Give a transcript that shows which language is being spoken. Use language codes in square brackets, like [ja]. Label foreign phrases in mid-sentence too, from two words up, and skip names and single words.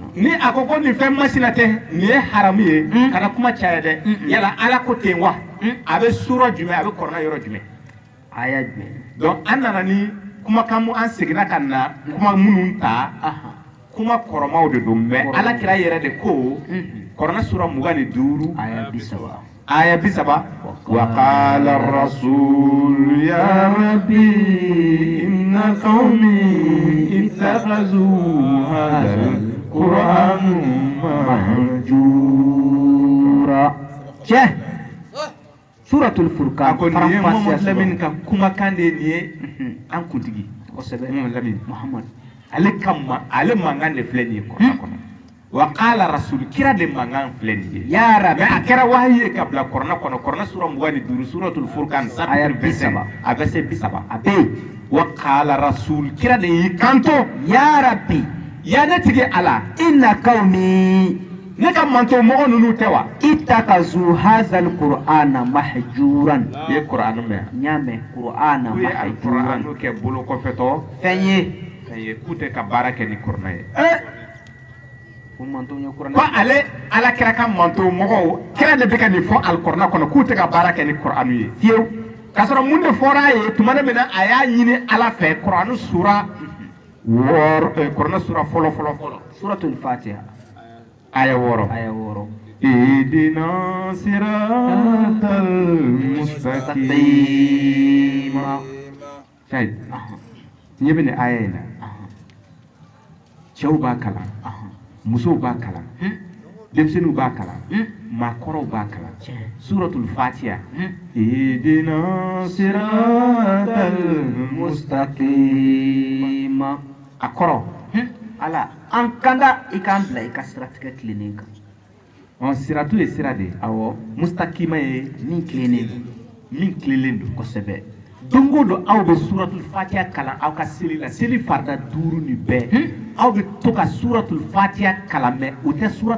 [bm] ni a ko ko nin fɛn masina tɛ nin ye haramu ye kana kuma caya dɛ yala ala ko ten wa a bɛ sura jumɛn a bɛ kɔrɔnɛ yɔrɔ jumɛn aya jumɛn donc an nana ni kumakan mu an seginna ka na kuma minnu ta kuma kɔrɔmaw de don mais ala kira yɛrɛ de ko kɔrɔnɛ sura 25 aya 30 [ar] آية 30 وقال الرسول يا رب إن قومي اتخذوا هذا القرآن [bm] mahjura cɛ suratul furqan ko ni ye Muhammad Lamin ka kumakan de ni ye an kuntigi kosɛbɛ Muhammad Lamin muhammad ale mankan de filɛ nin ye kɔrɔnɛ kɔnɔ [ar] وقال الرسول [bm] kira de mankan filɛ nin ye [ar] يا رب [bm] mais a kɛra wahayi ye ka bila kɔrɔnɛ kɔnɔ kɔrɔnɛ sura 25 suratul furqan aya chapitre 27 a bɛ se 30 a bɛ yen [ar] وقال الرسول [bm] kira de y'i kanto [ar] يا رب [bm] ya ne tigi ala [ar] إن قومي [bm] ne ka manto mɔgɔ ninnu tɛ wa [ar] اتخذوا هذا القرآن مهجورا [bm] i ye kuranɛ mɛn n y'a mɛn qur'ana u ye [ar] mahjuran [bm] alikuranɛ kɛ bolo kɔfɛtɔ fɛn ye fɛn ye k'u tɛ ka baara kɛ ni kuranɛ ye ko manto ye ko kuranɛ ale ala kira ka manto mɔgɔw kira de bɛ ka nin fɔ alikuranɛ kɔnɔ k'u tɛ ka baara kɛ ni kuranɛ ye fiyewu k'a sɔrɔ mun de fɔra a ye tuma min na a y'a ɲini ala fɛ kuranɛ sura wɔɔrɔ kuranɛ sura fɔlɔ suratul fatiha aya 6 aya 6 [ar] اهدنا صراط المستقيم شاهد يبني آينا [bm] cɛw b'a kalan musow b'a kalan denmisɛnninw b'a kalan maakɔrɔw b'a kalan suratul fatiha [ar] اهدنا الصراط mustaqim [bm] a kɔrɔ ala an kanda i k'an bila i ka siratigɛ tilennen kan siratu ye sira de ye awɔ mustakima ye min tilennen don min tilelen don kosɛbɛ don o don aw bɛ suratul fatiha kalan aw ka seli la seli farida 5 ni bɛɛ aw bɛ to ka suratul fatiha kalan mɛ